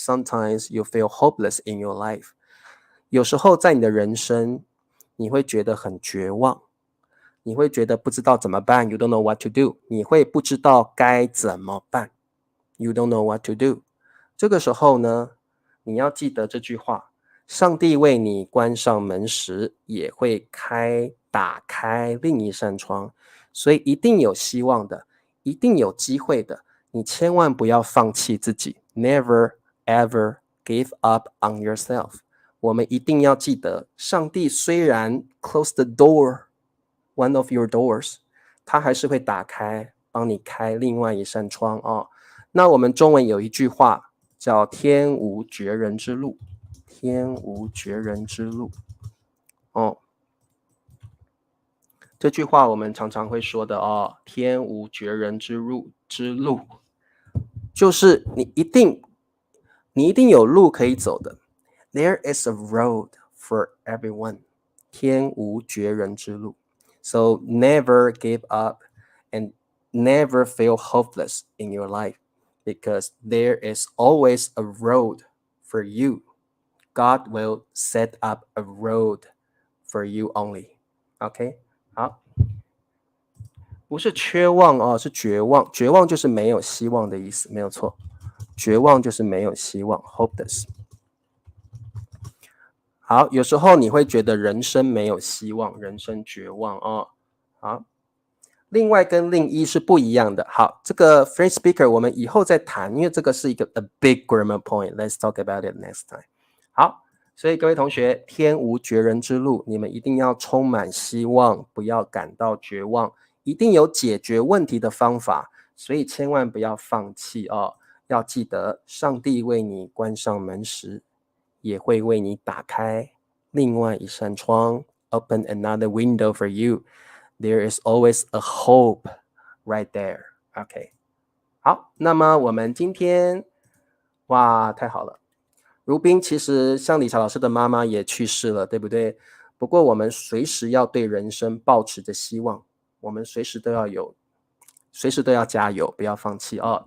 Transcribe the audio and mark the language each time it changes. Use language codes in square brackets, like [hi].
[en] Sometimes you feel hopeless in your life。 [zh] 有时候在你的人生，你会觉得很绝望，你会觉得不知道怎么办 ， [en] You don't know what to do， [zh] 你会不知道该怎么办 ，You don't know what to do。这个时候呢，你要记得这句话：上帝为你关上门时，也会打开另一扇窗，所以一定有希望的，一定有机会的。你千万不要放弃自己 ， [en] Never ever give up on yourself。 [zh] 我们一定要记得，上帝虽然 [en] close the door，one of your doors， [zh] 它还是会打开，帮你开另外一扇窗哦。那我们中文有一句话叫天无绝人之路，天无绝人之路哦。这句话我们常常会说的哦，天无绝人之路，就是你一定有路可以走的。 [en] There is a road for everyone. [zh] 天无绝人之路。 [en] So never give up and never feel hopeless in your life because there is always a road for you. God will set up a road for you only. [zh] OK? 好，不是缺望哦，是绝望。绝望就是没有希望的意思，没有错。绝望就是没有希望 ，hopeless。好，有时候你会觉得人生没有希望，人生绝望哦。好，另外跟另一是不一样的。好，这个 [en] phrase speaker [zh] 我们以后再谈，因为这个是一个 [en] a big grammar point. Let's talk about it next time. [zh] 好，所以各位同学，天无绝人之路，你们一定要充满希望，不要感到绝望，一定有解决问题的方法，所以千万不要放弃哦。要记得，上帝为你关上门时，也会为你打开另外一扇窗 ， [en] open another window for you. There is always a hope right there. [zh] OK， 好，那么我们今天，哇，太好了！如冰其实像理查老师的妈妈也去世了，对不对？不过我们随时要对人生抱持着希望，我们随时都要加油，不要放弃哦。